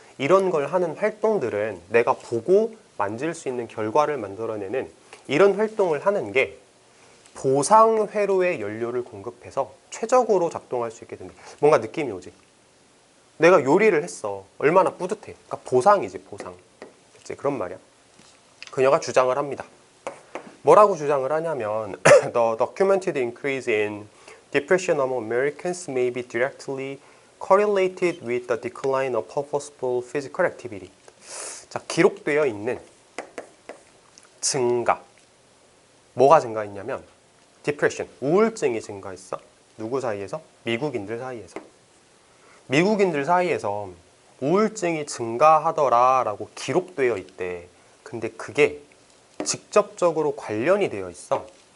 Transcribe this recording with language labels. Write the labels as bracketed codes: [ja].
[ko] 이런 걸 하는 활동들은 내가 보고 만질 수 있는 결과를 만들어내는 이런 활동을 하는 게 보상 회로의 연료를 공급해서 최적으로 작동할 수 있게 된다. 뭔가 느낌이 오지? 내가 요리를 했어. 얼마나 뿌듯해. 그러니까 보상이지, 보상. 그치? 그런 말이야. 그녀가 주장을 합니다. 뭐라고 주장을 하냐면 [en] The documented increase in depression among Americans may be directly correlated with the decline of purposeful physical activity. [ko] 자, 기록되어 있는 증가. 뭐가 증가했냐면 depression, 우울증이 증가했어. 누구 사이에서? 미국인들 사이에서. 미국인들 사이에서 우울증이 증가하더라라고 기록되어 있대. 근데 그게 직접적으로 관련이 되어 있어.